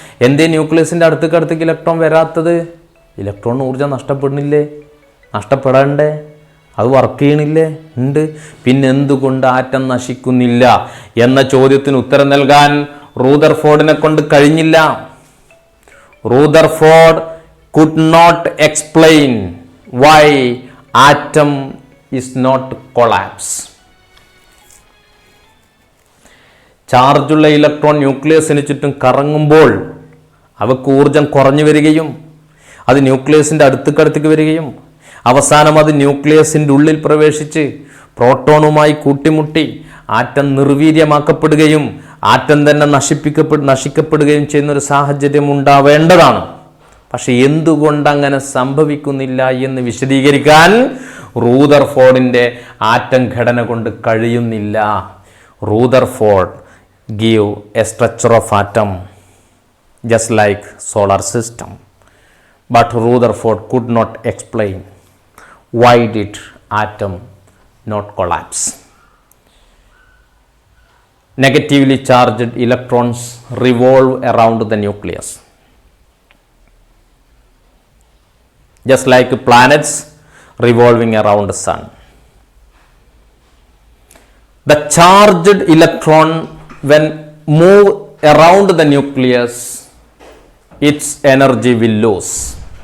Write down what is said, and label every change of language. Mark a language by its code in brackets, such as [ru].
[ml] എന്തേ ന്യൂക്ലിയസിൻ്റെ അടുത്തേക്ക് ഇലക്ട്രോൺ വരാത്തത്? ഇലക്ട്രോൺ ഊർജ്ജം നഷ്ടപ്പെടുന്നില്ലേ? നഷ്ടപ്പെടണ്ടേ? അത് വർക്ക് ചെയ്യണില്ലേ? ഉണ്ട്. പിന്നെ എന്തുകൊണ്ട് ആറ്റം നശിക്കുന്നില്ല എന്ന ചോദ്യത്തിന് ഉത്തരം നൽകാൻ റൂദർഫോർഡിനെ കൊണ്ട് കഴിഞ്ഞില്ല. [en] Rutherford could not explain why atom is not collapse. [ml] ചാർജുള്ള ഇലക്ട്രോൺ ന്യൂക്ലിയസിന് ചുറ്റും കറങ്ങുമ്പോൾ അവക്ക് ഊർജം കുറഞ്ഞു വരികയും അത് ന്യൂക്ലിയസിൻ്റെ അടുത്തേക്ക് വരികയും അവസാനം അത് ന്യൂക്ലിയസിൻ്റെ ഉള്ളിൽ പ്രവേശിച്ച് പ്രോട്ടോണുമായി കൂട്ടിമുട്ടി ആറ്റം നിർവീര്യമാക്കപ്പെടുകയും ആറ്റം തന്നെ നശിക്കപ്പെടുകയും ചെയ്യുന്നൊരു സാഹചര്യം ഉണ്ടാവേണ്ടതാണ്. പക്ഷെ എന്തുകൊണ്ട് അങ്ങനെ സംഭവിക്കുന്നില്ല എന്ന് വിശദീകരിക്കാൻ റൂദർഫോർഡിൻ്റെ ആറ്റം ഘടന കൊണ്ട് കഴിയുന്നില്ല. [en] Rutherford give a structure of atom just like solar system, but Rutherford could not explain why did atom not collapse. Negatively charged electrons revolve around the nucleus, just like planets revolving around the sun. The charged electron, when move around the nucleus, its energy will lose.